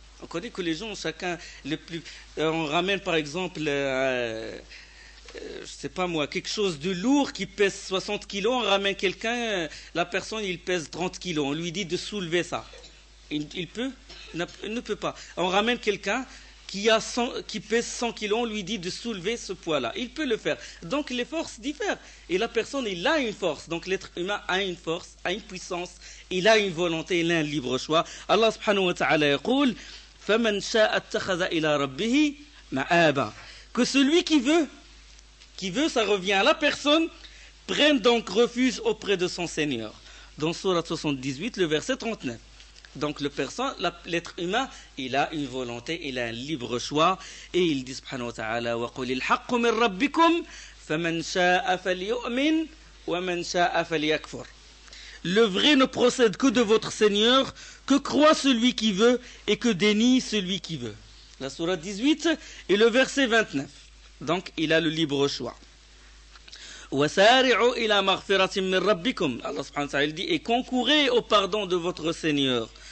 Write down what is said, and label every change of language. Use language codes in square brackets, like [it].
[fr] On connaît que les gens, chacun, on ramène par exemple, je sais pas moi, quelque chose de lourd qui pèse 60 kilos, on ramène quelqu'un, la personne, il pèse 30 kilos, on lui dit de soulever ça. Il peut? Il ne peut pas. On ramène quelqu'un qui pèse 100 kilos, on lui dit de soulever ce poids-là. Il peut le faire. Donc les forces diffèrent. Et la personne, il a une force. Donc l'être humain a une force, a une puissance, il a une volonté, il a un libre choix. [ar] Allah subhanahu wa ta'ala yaqul: فَمَنْ شَاءَ اتَّخَذَ إِلَى رَبِّهِ مَآبًا. [fr] Que celui qui veut, ça revient à la personne, prenne donc refuge auprès de son Seigneur. Dans Surat 78, le verset 39. Donc l'être humain, il a une volonté, il a un libre choix. Et il dit [ar] subhanahu wa ta'ala: وَقُلِ الْحَقُّ مِنْ رَبِّكُمْ فَمَنْ شَاءَ فَلْيُؤْمِنْ وَمَنْ شَاءَ فَلْيَكْفُرْ. [fr] Le vrai ne procède que de votre Seigneur, que croit celui qui veut et que dénie celui qui veut. La sourate 18 et le verset 29. Donc il a le libre choix. [ar] وَسَارِعُوا إِلَى مَغْفِرَةٍ مِّن رَبِّكُمْ. [fr] Allah subhanahu wa ta'ala dit: et concourez au pardon de votre Seigneur.